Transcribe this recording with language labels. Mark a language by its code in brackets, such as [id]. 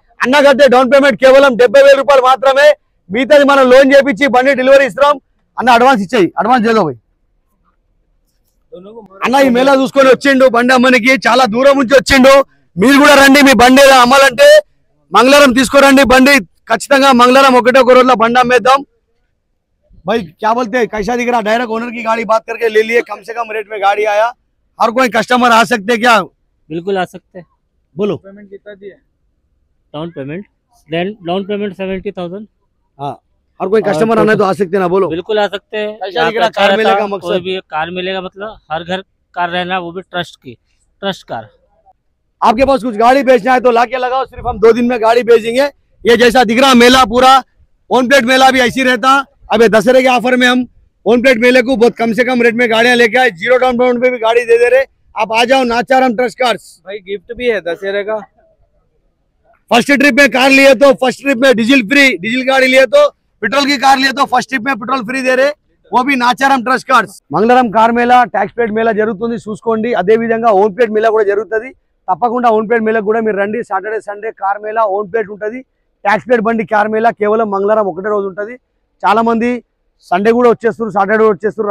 [te] అన్న కట్టే down payment కేవలం 70,000 రూపాయలు మాత్రమే. మిగతాది మనం లోన్ చేపించి బండి డెలివరీ ఇస్తాం. అన్న అడ్వాన్స్ ఇచ్చేయి, అడ్వాన్స్ చేద్దాం. అన్న ఈ మేళా చూసుకొని వచ్చిండు. బండి అమ్మనికి చాలా దూరం నుంచి వచ్చిండు. మీరు కూడా రండి. మీ బండి అమ్మాలంటే మంగళవారం తీసుకోరండి. బండి ఖచ్చితంగా మంగళవారం ఒకటే ఒక రోజులో బండి అమ్మేద్దాం. [hi] भाई क्या बोलते हैं, कैसा दिख रहा? डायरेक्ट ओनर की गाड़ी बात करके ले लिए, कम से कम रेट में गाड़ी आया. और कोई कस्टमर आ सकते क्या? बिल्कुल आ सकते हैं. बोलो पेमेंट कितना दिए? Down payment 70,000. हाँ, और कोई कस्टमर आना है तो आ सकते ना? बोलो बिल्कुल आ सकते हैं. कैसा दिख रहा कार मिलेगा? मकसद कोई भी कार मिलेगा, मतलब हर घर कार रहना, वो भी ट्रस्ट कार. आपके पास कुछ गाड़ी बेचना है तो लाके लगाओ. सिर्फ हम 2 दिन में गाड़ी बेचेंगे. ये जैसा दिख रहा मेला पूरा ओन प्लेट मेला भी ऐसी रहता. अब दशहरे के ऑफर में हम ओन प्लेट मेले को बहुत कम से कम रेट में गाड़ियां लेके आए. 0 डाउन पेमेंट पे भी गाड़ी दे रहे. आप आ जाओ नाचाराम ट्रस्ट कार्स. भाई गिफ्ट भी है दशहरे का. फर्स्ट ट्रिप में कार लिए तो फर्स्ट ट्रिप में डीजल फ्री, डीजल गाड़ी लिए तो पेट्रोल की कार लिए तो फर्स्ट ट्रिप में पेट्रोल फ्री दे रहे. वो भी [te] నాచారం ట్రస్ట్ కార్స్. మంగళవారం car Mela tax plate Mela జరుగుతుంది చూసుకోండి. అదే విధంగా ఓన్ ప్లేట్ మేళా కూడా జరుగుతుంది. తప్పకుండా ఓన్ ప్లేట్ మేళకు కూడా మీరు రండి. Saturday Sunday car Mela own plate ఉంటుంది. ట్యాక్స్ ప్లేట్ బండి కార్ మేళా కేవలం మంగళవారం ఒకటే రోజు ఉంటుంది. చాలా మంది సండే కూడా వచ్చేస్తారు, సాటర్డే కూడా వచ్చేస్తారు.